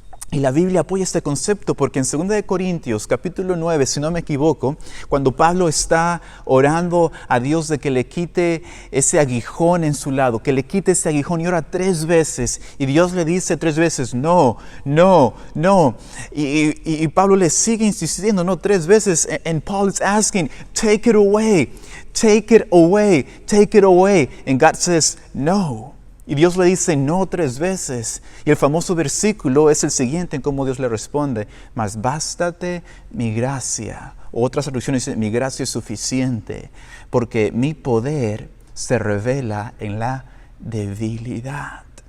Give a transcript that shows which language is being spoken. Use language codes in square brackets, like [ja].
[es] Y la Biblia apoya este concepto porque en 2 Corintios, capítulo 9, si no me equivoco, cuando Pablo está orando a Dios de que le quite ese aguijón en su lado, que le quite ese aguijón, y ora 3 veces, y Dios le dice 3 veces, no, no, no. Y Pablo le sigue insistiendo, no, 3 veces, [en] and Paul is asking, take it away, take it away, take it away. And God says, no. [es] Y Dios le dice no 3 veces. Y el famoso versículo es el siguiente en cómo Dios le responde: mas bástate mi gracia. Otras traducciones dicen: mi gracia es suficiente, porque mi poder se revela en la debilidad.